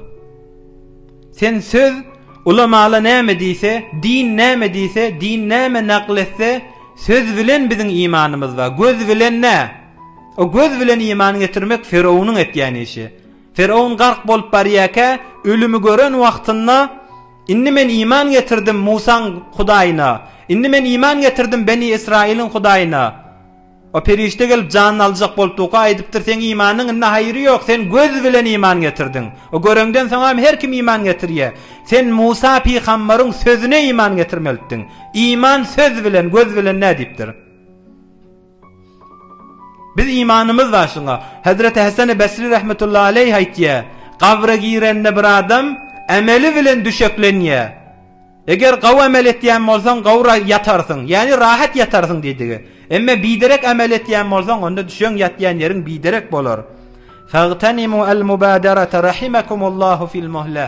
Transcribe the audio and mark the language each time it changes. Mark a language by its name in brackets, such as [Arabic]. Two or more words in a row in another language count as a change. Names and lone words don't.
[Turkmen] Sen söz ulamala näme diýse, din näme diýse, din näme nakletse, söz bilen bizim imanymyz var. Göz bilen ne? O göz bilen iman getirmek Firavunun etýän işi. Firavun gark bolup barýaka, ölümü gören wagtynda inni men iman getirdim Musa'nın Hudaýyna. Inni men iman getirdim Beni İsrail'in Hudaýyna. O perişte gelip canını alacak bolup doka aýdypdyr, sen imanın inne haýry ýok, sen göz bilen iman getirdin. O görenden soňra her kim iman getirýär. Sen Musa peýgamberiň sözüne iman getirmelidiň. İman söz bilen, göz bilen näme diýipdir? Biz imanımız var şuna. Hazreti Hasan Basri [Arabic] رحمة الله عليه [Turkmen] aýtýar, gabra girende bir adam emeli bilen düşeklenýär. Eger gaw amel etýän bolsaň gawra ýatarsyň, ýani rahat ýatarsyn diýdi. Emme biderek amel etýän bolsaň onda düşen ýatýan ýeriň biderek bolar. [Arabic] فاغتنموا المبادرة رحمكم الله في المهلة.